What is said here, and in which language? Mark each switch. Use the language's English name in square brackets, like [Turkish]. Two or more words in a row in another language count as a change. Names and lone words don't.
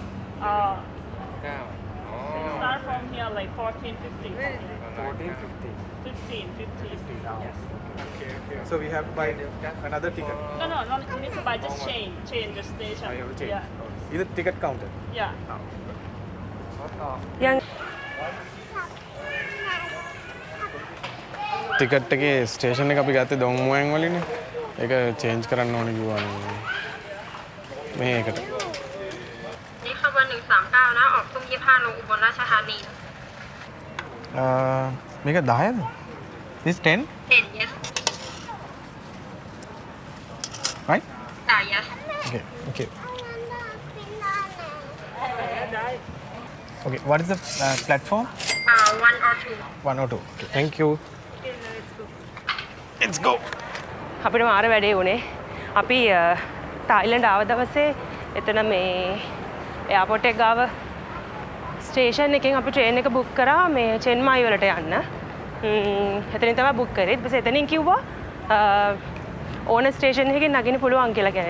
[English] start from here like 14:50. 14:50. 15. Yes. So we have to buy another ticket. No, you need to buy just change the station. I have to change. Yeah. In the ticket counter. Yeah. [Sinhala] යන් ටිකට් එකේ ස්ටේෂන් එක අපි ගත්තේ දොන් මුවන් වලින්නේ. ඒක චේන්ජ් කරන්න ඕනේ කිව්වා මේකට. [Thai] นี่ขบวน139นะออกทุ่ม25ลงอุบลราชธานี [Sinhala] මේක 10ද? [English] This 10? 10 yes Right? yes Okay. Okay. Okay. What is the platform? 1 or 2 1 or 2. Okay. Thank you. Let's go. [Sinhala] අපිට මාර වැඩේ වුණේ. අපි තායිලන්ඩ් ආව දවසේ එතන මේ එයාපෝට් එක ගාව ස්ටේෂන් එකෙන් අපි ට්‍රේන් එක බුක් කරා මේ චෙන්මයි වලට යන්න. එතනින් තමයි බුක් කරේ. ඊට පස්සේ එතනින් කිව්වා ඕන ස්ටේෂන් එකකින් නගින්න පුළුවන් කියලා කියන්නේ.